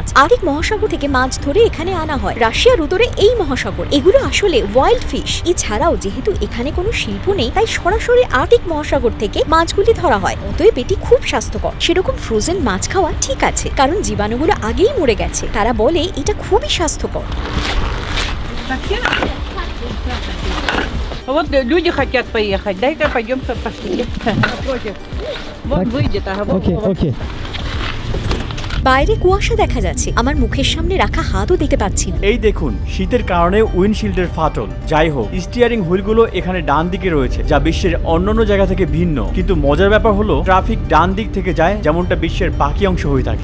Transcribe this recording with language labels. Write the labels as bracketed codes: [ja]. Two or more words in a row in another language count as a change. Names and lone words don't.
[bn] আর্কটিক মহাসাগর থেকে মাছ ধরে এখানে আনা হয়, রাশিয়ার উত্তরে এই মহাসাগর। এগুলো আসলে [en] wild fish. [bn] এছাড়াও যেহেতু এখানে কোনো শিল্প নেই, তাই সরাসরি আর্কটিক মহাসাগর থেকে মাছগুলি ধরা হয়। অতএব এটি খুব স্বাস্থ্যকর। সেরকম ফ্রোজেন মাছ খাওয়া ঠিক আছে, কারণ জীবাণুগুলো আগেই মরে গেছে। তারা বলে এটা খুবই স্বাস্থ্যকর। [ru] Вот люди хотят поехать, дай-ка пойдем-ка пошли. Напротив. Вот выйдет, ага, вот. [en] Okay. [bn] বাইরে কুয়াশা দেখা যাচ্ছে, আমার মুখের সামনে রাখা হাতও দেখতে পাচ্ছি না। এই দেখুন, শীতের কারণে উইন্ডশিল্ডের ফাটল। যাই হোক, স্টিয়ারিং হুইলগুলো এখানে ডান দিকে রয়েছে, যা বিশ্বের অন্যান্য জায়গা থেকে ভিন্ন। কিন্তু মজার ব্যাপার হলো ট্রাফিক ডান দিক থেকে যায়, যেমনটা বিশ্বের বাকি অংশ হয়ে থাকে।